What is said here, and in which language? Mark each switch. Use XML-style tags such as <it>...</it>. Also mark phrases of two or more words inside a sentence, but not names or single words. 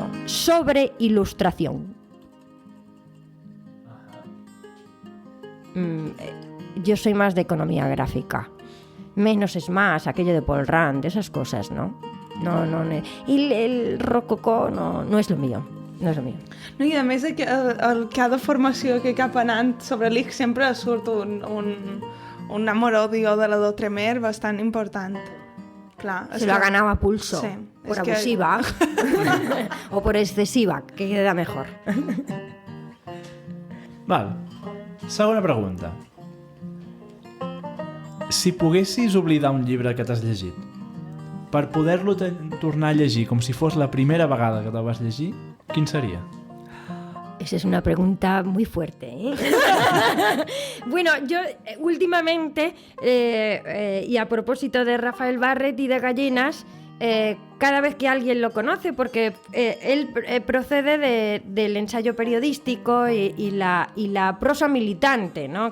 <es>Sobre ilustración. Yo soy más de economía gráfica. Menos es más, aquello de Paul Rand, esas cosas, ¿no? No. Y el rococó no es lo mío.</es> <ca>No és el millor. No, i a més, cada formació que cap anant sobre l'IC sempre surt un amor-odio de la Dautremier bastant important. Clar,</ca> <es>se lo ha ganado a pulso. Sí, por abusiva. O por excesiva, que queda mejor.</es> <ca>Val. Segona pregunta. Si poguessis oblidar un llibre que t'has llegit, per poder-lo tornar a llegir com si fos la primera vegada que te'l vas llegir, quin seria?</ca> <es>Esa es una pregunta muy fuerte, ¿eh? Bueno, yo últimamente, y a propósito de Rafael Barret y de Gallinas, cada vez que alguien lo conoce, porque él procede del ensayo periodístico y la prosa militante, ¿no?</es>